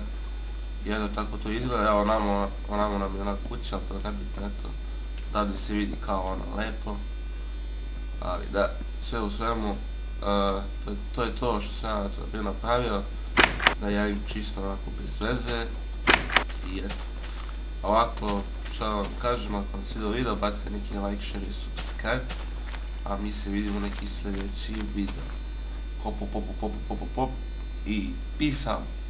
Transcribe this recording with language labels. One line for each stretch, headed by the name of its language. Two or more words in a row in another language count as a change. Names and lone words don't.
Serbian: Jedno tako to izgleda, evo onamo nam je ona kuća, ali to nebitno, eto, da li se vidi kao ono lepo, ali da, sve u svemu, to je to što sam ja to napravio, da javim čisto onako bez veze, i eto, ovako, što da vam kažem, ako vam se vidio video, bacite neki
English: like, share
Serbian: i subscribe, a mi se vidimo neki sljedeći video, hop, hop, hop, hop, hop, hop, hop, i
English: peace out.